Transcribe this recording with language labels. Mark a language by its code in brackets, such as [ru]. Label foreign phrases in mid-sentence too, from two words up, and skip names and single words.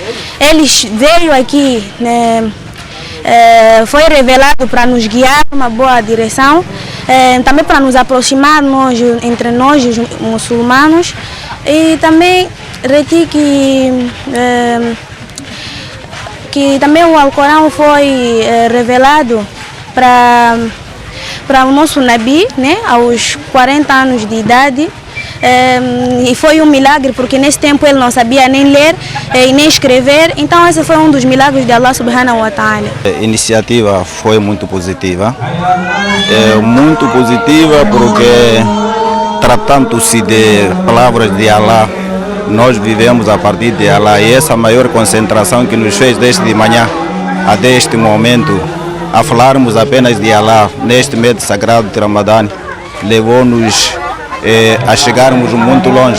[pt] Ele veio aqui, foi revelado para nos guiar uma boa direção, também para nos aproximar entre nós, os muçulmanos, e também reti que também o Alcorão foi revelado para o nosso Nabi, aos 40 anos de idade. E foi um milagre, porque nesse tempo ele não sabia nem ler e nem escrever. Então esse foi um dos milagres de [ar] الله سبحانه وتعالى. [pt] A iniciativa foi muito positiva. Muito positiva porque, tratando-se de palavras de Allah, nós vivemos a partir de Allah, e essa maior concentração que nos fez desde de manhã até este momento a falarmos apenas de Allah neste mês sagrado de Ramadã levou-nos a chegarmos muito longe.